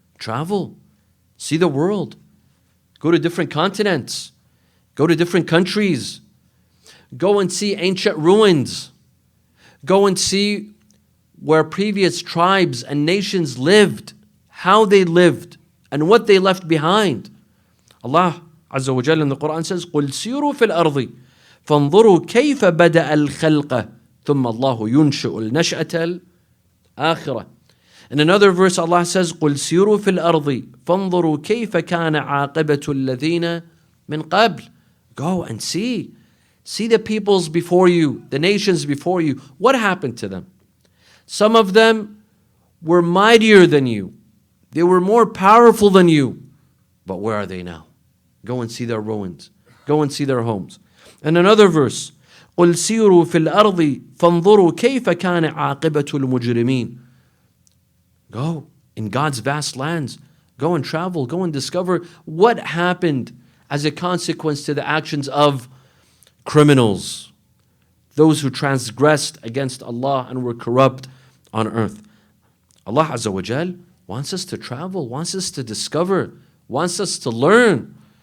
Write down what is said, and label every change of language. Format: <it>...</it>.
<en>Travel, see the world, go to different continents, go to different countries, go and see ancient ruins, go and see where previous tribes and nations lived, how they lived, and what they left behind.</en> <ar>Allah Azza wa Jalla</ar> <en>in the Quran says,</en> <ar>قُلْ سِيرُوا فِي الْأَرْضِ فَانظُرُوا كَيْفَ بَدَأَ الْخَلْقَ ثُمَّ اللَّهُ يُنْشِئُ النَّشْأَةَ الْآخِرَةَ.</ar> <en>In another verse, Allah says,</en> <ar>قُلْ سِيرُوا فِي الْأَرْضِ فَانظُرُوا كَيْفَ كَانَ عَاقِبَةُ الَّذِينَ مِنْ قَبْلِ.</ar> <en>Go and see. See the peoples before you, the nations before you. What happened to them? Some of them were mightier than you. They were more powerful than you. But where are they now? Go and see their ruins. Go and see their homes. And another verse,</en> <ar>قُلْ سِيرُوا فِي الْأَرْضِ فَانظُرُوا كَيْفَ كَانَ عَاقِبَةُ الْمُجْرِمِينَ.</ar> <en>Go in God's vast lands. Go and travel. Go and discover what happened as a consequence to the actions of criminals, those who transgressed against Allah and were corrupt on earth. Allah Azza wa Jal wants us to travel, wants us to discover, wants us to learn.</en>